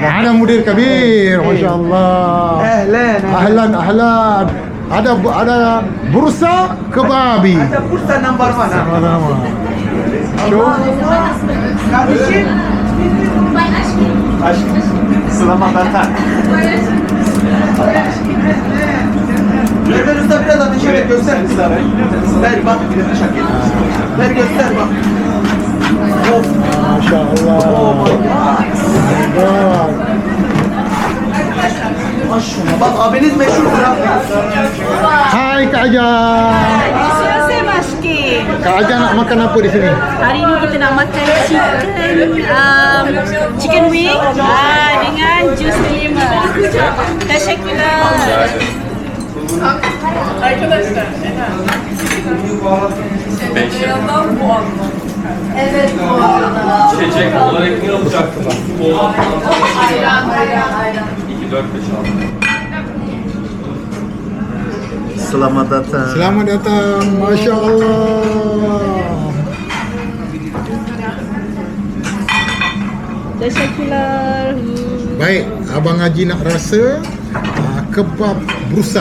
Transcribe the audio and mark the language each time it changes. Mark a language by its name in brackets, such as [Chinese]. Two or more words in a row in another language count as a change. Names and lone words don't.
[Arabic] ada مدير كبير ما شاء الله اهلا ada bursa kebabi هذا بورصة نمبر 1. شوف [Turkish] Kardeşim. [Malay] Selamat datang. [Turkish] Nereden usta biraz ateş et göster. Ver bak bir de şakir. Ver göster bak. [Arabic] ما شاء الله [Turkish] Maşallah. Bak abiniz meşhurdur ha. [Malay] Hai Kak Aja. Saya Maski. Kak Aja nak makan apa di sini? Hari ini kita nak makan [English] chicken wing [Malay] dengan jus delima. [Turkish] Teşekkürler. Arkadaşlar, evet bu arada. Çiçek olarak ne olacaktı? Ayran. 2, 4, 5, 6. [Malay] Selamat datang. Selamat datang. Masya Allah. [Turkish] Teşekkürler. [Malay] Baik, Abang Haji nak rasa kebab Bursa.